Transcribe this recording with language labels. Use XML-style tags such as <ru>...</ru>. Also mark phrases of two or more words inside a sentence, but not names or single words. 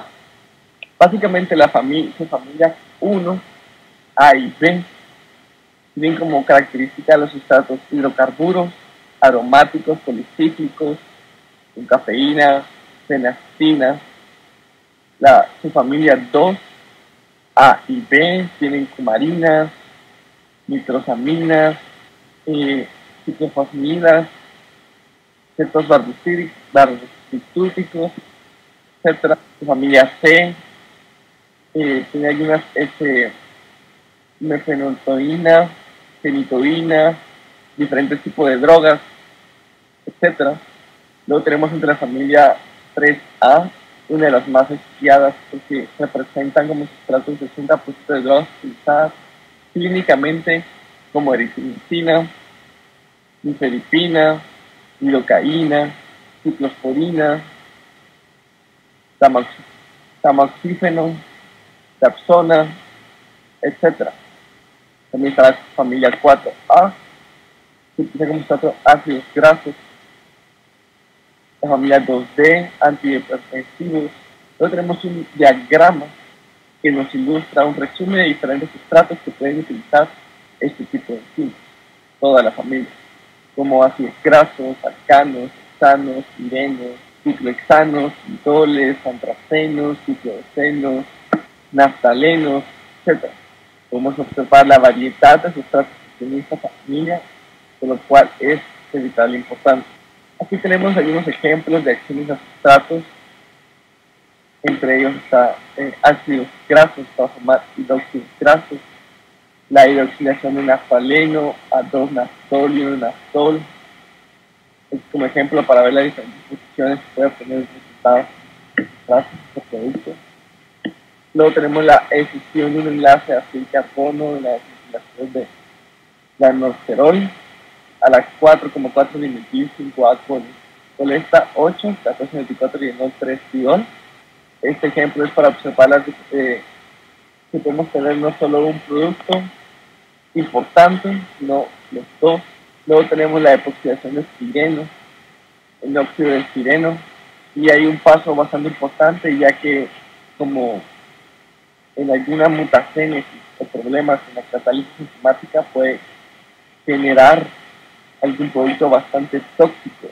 <es>Básicamente la familia 1, A y B tienen como característica los sustratos hidrocarburos, aromáticos, policíclicos, con cafeína, fenactina. Su familia 2, A y B, tienen cumarinas, nitrosaminas, ciclofosmidas, ciertos barbitúricos, etc. Su familia C tiene algunas mefenotoína, fenitoína, diferentes tipos de drogas, etc. Luego tenemos entre la familia 3A, una de las más estudiadas porque representan como sustratos de 60% de drogas utilizadas clínicamente como eritromicina, nifedipina, lidocaína, ciclosporina, tamoxífeno, dapsona, etc. También está la familia 4A, que utiliza como sustrato ácidos grasos. La familia 2D, antihipertensivos. Luego tenemos un diagrama que nos ilustra un resumen de diferentes sustratos que pueden utilizar este tipo de enzimas, toda la familia, como ácidos grasos, alcanos, hexanos, pirenos, ciclohexanos, indoles, antracenos, ciclohexanos, naftalenos, etc. Podemos observar la variedad de sustratos que tiene esta familia, por lo cual es de vital importancia. Aquí tenemos algunos ejemplos de acciones a sustratos. Entre ellos está ácidos grasos para formar hidróxidos grasos, la hidroxilación de naftaleno a 2-naftol, naftol. Es como ejemplo para ver las diferentes posiciones que puede obtener el resultado grasos de producto. Luego tenemos la escisión de un enlace azul-carbono, la desestilación de la norsterol a las 4,4 dimetil 5-alcoholesta 8, 14-24 3 diol. Este ejemplo es para observar que podemos tener no solo un producto importante, sino los dos. Luego tenemos la epoxidación de estireno, el óxido de estireno, y hay un paso bastante importante, ya que como en alguna mutagénesis o problemas en la catálisis enzimática puede generar algún producto bastante tóxico.</es>